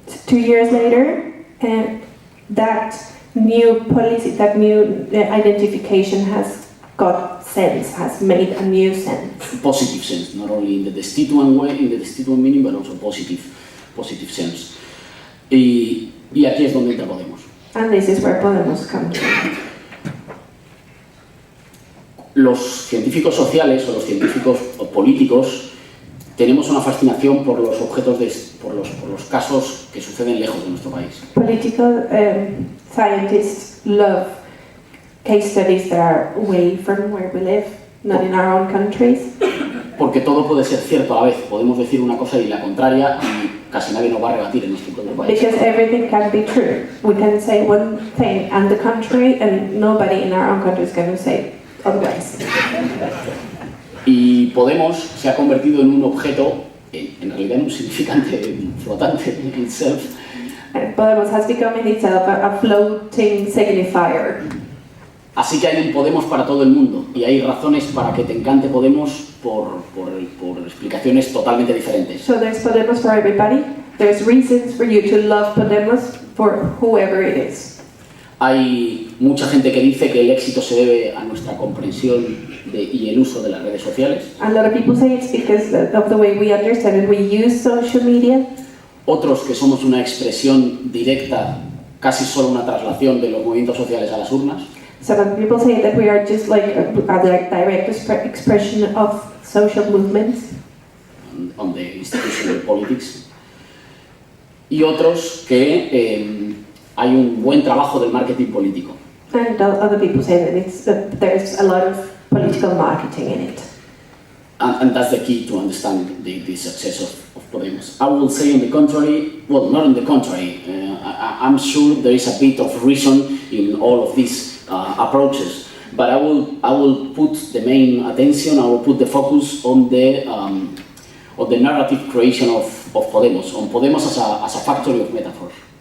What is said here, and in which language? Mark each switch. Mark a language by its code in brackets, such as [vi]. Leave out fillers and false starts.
[en] 2 years later, that new policy, that new identification has got sense, has made a new sense. Positive sense, not only in the destituent way, in the destituent meaning, but also positive sense. [es] Y aquí es donde entra Podemos. [en] And this is where Podemos comes in. [es] Los científicos sociales o los científicos políticos tenemos una fascinación por los objetos, por los casos que suceden lejos de nuestro país. [en] Political scientists love case studies that are away from where we live, not in our own countries. [es] Porque todo puede ser cierto a la vez. Podemos decir una cosa y la contraria y casi nadie nos va a rebatir en nuestro propio país. [en] Because everything can be true. We can say one thing and the contrary, and nobody in our own country is going to say otherwise. [es] Y Podemos se ha convertido en un objeto, en realidad en un significante flotante [en] in itself. Podemos has become in itself a floating signifier. [es] Así que hay un Podemos para todo el mundo y hay razones para que te encante Podemos por explicaciones totalmente diferentes. [en] So there's Podemos for everybody. There's reasons for you to love Podemos for whoever it is. [es] Hay mucha gente que dice que el éxito se debe a nuestra comprensión y el uso de las redes sociales. [en] A lot of people say it's because of the way we understand and we use social media. [es] Otros que somos una expresión directa, casi solo una traslación de los movimientos sociales a las urnas. [en] Some people say that we are just like a direct expression of social movements. On the institutional politics. [es] Y otros que hay un buen trabajo del marketing político. [en] And other people say that there's a lot of political marketing in it. And that's the key to understand the success of Podemos. I will say on the contrary, well, not on the contrary, I'm sure there is a bit of reason in all of these approaches, but I will put the main attention, I will put the focus on the narrative creation of Podemos, on Podemos as a factory of metaphors.